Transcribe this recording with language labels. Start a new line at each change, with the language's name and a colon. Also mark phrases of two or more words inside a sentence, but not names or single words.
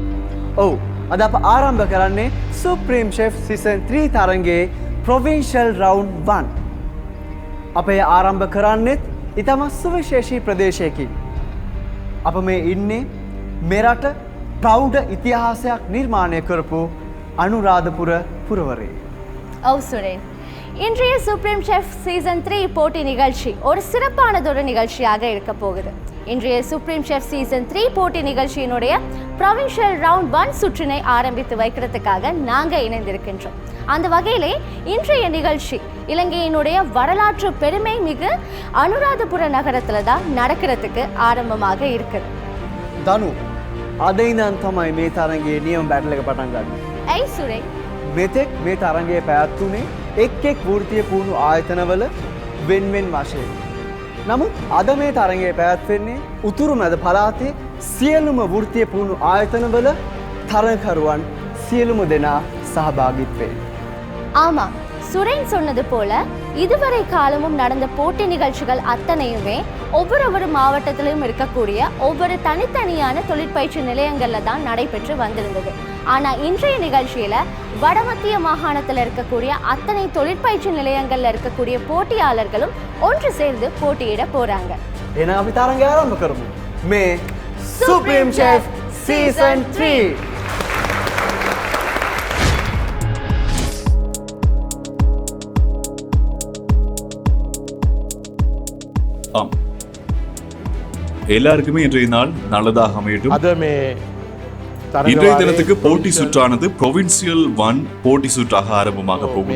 Sinhala: ඔව් අද අප ආරම්භ කරන්නේ සුප්‍රීම් චෙෆ් සීසන් 3 තරඟයේ
English: provincial round
Sinhala: 1. අපේ ආරම්භ කරන්නෙත් ඉතම සුවිශේෂී ප්‍රදේශයකින්. අප මේ ඉන්නේ මෙරට ප්‍රෞඩ ඉතිහාසයක් නිර්මාණය කරපු අනුරාධපුර පුරවරේ. ඔව් සුරේන්.
Tamil: இன்றைய சுப்ரீம் செஃப் சீசன் 3 போட்டி நிகழ்ச்சி ஒரு சிறப்பானதொரு நிகழ்ச்சியாக இருக்க போகுது. இன்றைய சுப்ரீம் செஃப் சீசன் 3 போட்டி நிகழ்ச்சியினுடைய
English: provincial round
Tamil: 1 சுற்றினை ஆரம்பித்து வைக்கிறதுக்காக நாங்கள் இணைந்திருக்கின்றோம். அந்த வகையிலே இன்றைய நிகழ்ச்சி இலங்கையினுடைய வரலாற்று பெருமை மிகு அனுராதபுர நகரத்தில் தான் நடக்கிறதுக்கு ஆரம்பமாக இருக்குது.
Sinhala: දනු අද ඉඳන් තමයි මේ තරඟයේ නියම බැටල් එක පටන් ගන්න. ඇයි සුරේ? මෙතෙක් මේ තරඟයේ පැවැත්වුණේ එක් වෘත්තීය පුහුණු ආයතනවල වෙන්වෙන් වශයෙන්. නමුත් අද මේ තරඟයේ පැවැත්වෙන්නේ උතුරු මැද පළාතේ සියලුම වෘත්තීය පුහුණු ආයතනවල තරඟකරුවන් සියලුම දෙනා සහභාගීත්වයෙන්.
Tamil: ஆமாம், சுரேன் சொன்னது போல இதுவரை காலமும் நடந்த போட்டி நிகழ்ச்சிகள் அத்தனையுமே ஒவ்வொரு மாவட்டத்திலும் இருக்கக்கூடிய ஒவ்வொரு தனித்தனியான தொழிற்பயிற்சி நிலையங்கள்ல தான் நடைபெற்று வந்திருந்தது. ஆனா இன்றைய நிகழ்ச்சியில வடமத்திய மாகாணத்தில் இருக்கக்கூடிய அத்தனை தொழிற்பயிற்சி நிலையங்கள்ல இருக்கக்கூடிய போட்டியாளர்களும் ஒன்று சேர்ந்து போட்டியிட போறாங்க.
Sinhala: එහෙනම් අපි තරඟය ආරම්භ කරමු. මේ සුප්‍රීම් චෙෆ් සීසන් 3.
Tamil: ஆம், எல்லாருக்குமே இன்றைய நாள் நல்லதாக அமையட்டும். இன்றைய தினத்துக்கு போட்டி சுற்றானது ப்ரொவின்சியல் 1 போட்டி சுற்றாக ஆரம்பமாக போகுது.